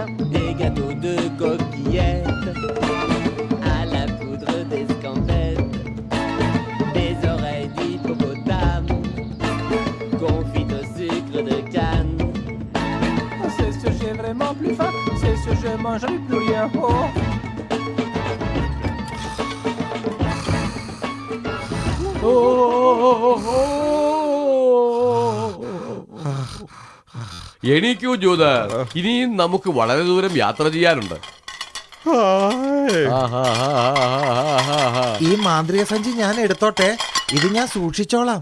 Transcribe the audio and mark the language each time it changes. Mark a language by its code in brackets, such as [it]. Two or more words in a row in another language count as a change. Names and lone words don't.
[fr] Des gâteaux de coquillettes, à la poudre d'escampette, des oreilles d'hippopotame, confites au sucre de canne. C'est sûr j'ai vraiment plus faim, c'est sûr je mangerai plus rien. Oh. [ml] എണീക്കൂ ജൂതർ, ഇനിയും നമുക്ക് വളരെ ദൂരം യാത്ര ചെയ്യാനുണ്ട്. ഈ മാന്ത്രിക സഞ്ചി ഞാൻ എടുത്തോട്ടെ, ഇത് ഞാൻ സൂക്ഷിച്ചോളാം.